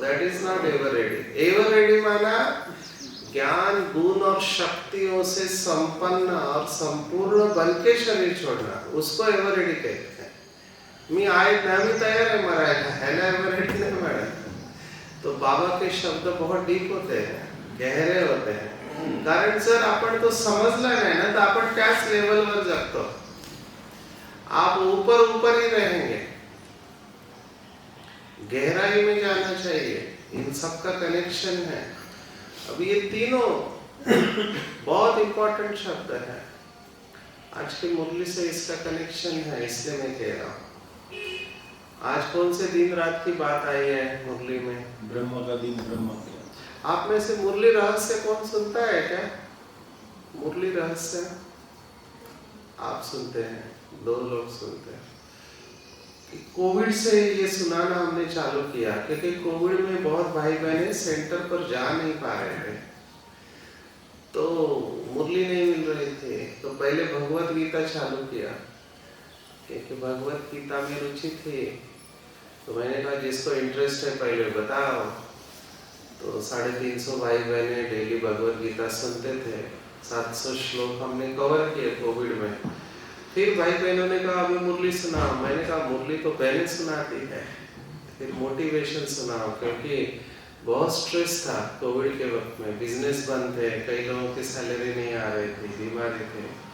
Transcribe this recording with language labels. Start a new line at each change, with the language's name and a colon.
English: That is not ever ready.
Hindi: Ever ready माना ज्ञान, गुण और शक्तियों से संपन्न और संपूर्ण बन के शरीर छोड़ना, उसको एवर रेडी कहते हैं.
Marathi: मी तैयार है मरायला, है ना एवर रेडी नहीं मरा.
Hindi: तो बाबा के शब्द बहुत डीप होते हैं, गहरे होते हैं.
Marathi: कारण जर आपण तो समजला नाही ना, तर आपण त्याच लेवलवर जगतो.
Hindi: आप ऊपर ऊपर ही रहेंगे. गहराई में जाना चाहिए. इन सब का कनेक्शन है. अब ये तीनों बहुत इंपॉर्टेंट शब्द है. आज की मुरली से इसका कनेक्शन है, इसलिए मैं कह रहा हूँ. आज कौन से दिन रात की बात आई है मुरली में? ब्रह्म का दिन, ब्रह्म का. आप में से मुरली रहस्य कौन सुनता है क्या? मुरली रहस्य आप सुनते हैं? 2 लोग सुनते हैं. कोविड से ये सुनाना हमने चालू किया, क्योंकि कोविड में बहुत भाई बहनें सेंटर पर जा नहीं पा रहे थे, तो मुरली नहीं मिल रही थी. तो पहले भगवत गीता चालू किया, क्योंकि भगवत गीता में रुचि थी. तो मैंने कहा जिसको इंटरेस्ट है पहले बताओ. तो 350 भाई बहने डेली भगवत गीता सुनते थे. 700 श्लोक हमने कवर किए कोविड में. फिर भाई बहनों ने कहा अभी मुरली सुनाओ. मैंने कहा मुरली तो बहनें सुनाती है, फिर मोटिवेशन सुनाओ, क्योंकि बहुत स्ट्रेस था कोविड के वक्त में. बिजनेस बंद थे, कई लोगों की सैलरी नहीं आ रही थी, बीमारी थे.